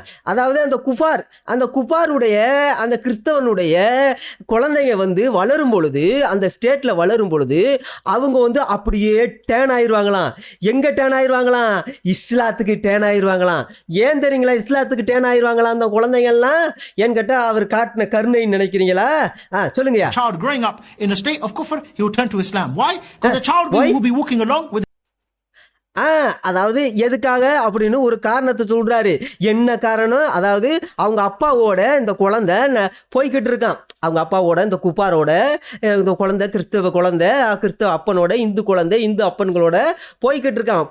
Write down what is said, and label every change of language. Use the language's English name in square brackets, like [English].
[Tamil] அதாவது அந்த குஃபாருடைய அந்த கிறிஸ்தவனுடைய குழந்தைங்க வளரும் பொழுது, அந்த ஸ்டேட்ல வளரும் பொழுது அவங்க அப்படியே டேன் ஆயிடுவாங்களாம். எங்க டேன் ஆயிடுவாங்களாம், இஸ்லாத்துக்கு டேன் ஆயிடுவாங்களாம். ஏன் தெரியுங்களா இஸ்லாத்துக்கு டேன் ஆயிடுவாங்களாம் அந்த குழந்தைங்கள்லாம்? ஏன்னு கேட்டா அவர் காட்டின கருணைன்னு நினைக்கிறீங்களா? சொல்லுங்க. [English] Child growing up in a state of kufr, he will turn to Islam. Why? Because the child will be walking along with. [Tamil] அதாவது எதுக்காக அப்படின்னு ஒரு காரணத்தை சொல்றாரு. என்ன காரணம்? அதாவது அவங்க அப்பாவோட இந்த குழந்தை போய்கிட்டு இருக்கான். அவங்க அப்பாவோட இந்த குப்பாரோட இந்த குழந்தை, கிறிஸ்தவ குழந்தை, கிறிஸ்தவ அப்பனோட இந்து குழந்தை, இந்து அப்பன்களோட போய்கிட்டு இருக்கான்.